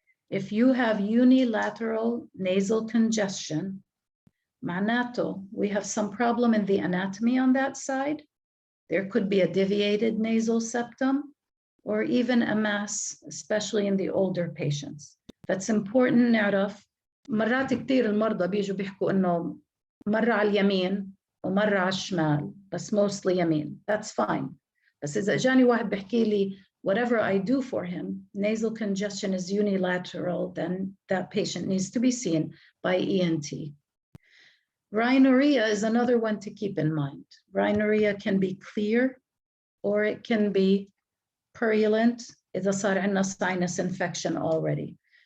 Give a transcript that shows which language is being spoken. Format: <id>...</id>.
<en>If you have unilateral nasal congestion, معناته we have some problem in the anatomy on that side. There could be a deviated nasal septum or even a mass, especially in the older patients. That's important نعرف.</en> <ar>مرات كتير المرضى بيجوا بيحكوا إنه مرة على اليمين ومرة على الشمال, بس mostly يمين.</ar> <en>That's fine. بس إذا جاني واحد بيحكي لي whatever I do for him, nasal congestion is unilateral, then that patient needs to be seen by ENT. Rhinorrhea is another one to keep in mind. Rhinorrhea can be clear or it can be purulent إذا صار عندنا sinus infection already.</en>